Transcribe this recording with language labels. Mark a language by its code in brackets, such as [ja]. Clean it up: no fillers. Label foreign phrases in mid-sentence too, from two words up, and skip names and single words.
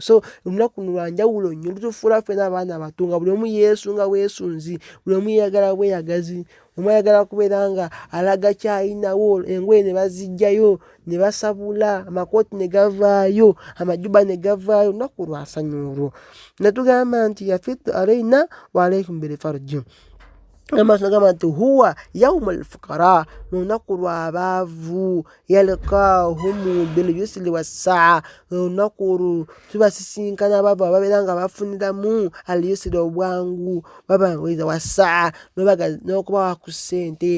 [lg] So olunaku luno lwa njawulo nnyo, lutufuula ffenna abaana bato nga buli omu yeesunga bwesunzi, buli omu yeeyagala bweyagazi. Omu ayagala kubeera nga alaga ky'alinawo, engoye ne baziggyayo ne basabula, amakooti ne gavaayo, amajuba ne gavaayo. Olunaku lwa ssanyu olwo. Ne tugamba nti [ar] يفت علينا وعليكم بالفرج. [lg] Gamba nti [ar] هو يوم الفقراء, [lg] lunaku lw'abaavu, [ar] يلقاهم باليسر والسعة. [lg] Olunaku olwo tubasisinkana abaavu ababeera nga bafuniramu [ar] اليسر [lg] obwangu, babanguyiriza wassaa n'okubawa ku ssente.